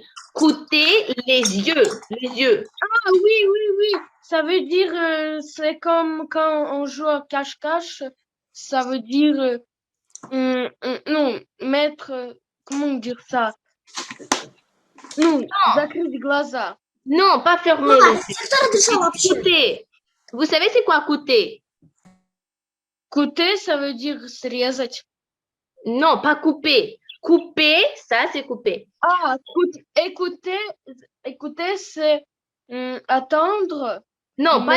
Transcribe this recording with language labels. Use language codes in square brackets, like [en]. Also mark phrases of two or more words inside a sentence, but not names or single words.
[fr] Coûter les yeux. Les yeux. Ah oui, oui, oui. Ça veut dire, c'est comme quand on joue à cache-cache. Ça veut dire, non, mettre, comment dire ça? Non, [ru] закрыть глаза. [fr] Non, pas fermer Mama, les yeux. [ru] кто написал вообще? [fr] Coûter. Vous savez c'est quoi coûter? Couper, ça veut dire срезать. Non, pas couper. Couper, ça c'est couper. Ah, écouter, écouter, c'est attendre. Non, pas